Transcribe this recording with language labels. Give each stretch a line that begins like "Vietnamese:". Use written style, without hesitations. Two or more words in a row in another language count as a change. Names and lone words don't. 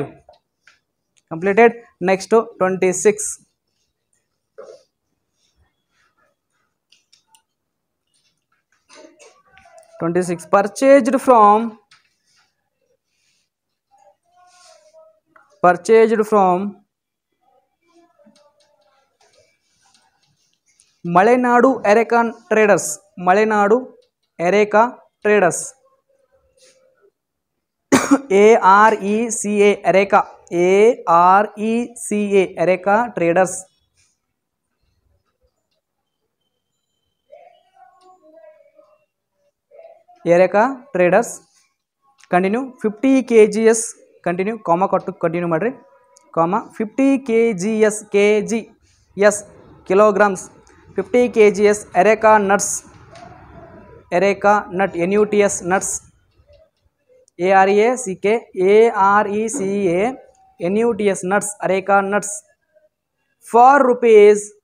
English: Completed. Next 26. Purchased from Malenadu Areca traders, Malenadu Areca traders, ARECA, Areca, ARECA, Areca traders, Areca traders. Continue. 50 kgs, continue, comma
Kannada: ಕೊಟ್ಟು ಕಂಟಿನ್ಯೂ ಮಾಡಿರಿ,
English: comma 50 kgs, kgs kilograms, 50 kgs Areca nuts, Areca nut, NUTS nuts, ARECA NUTS nuts, Areca nuts, for rupees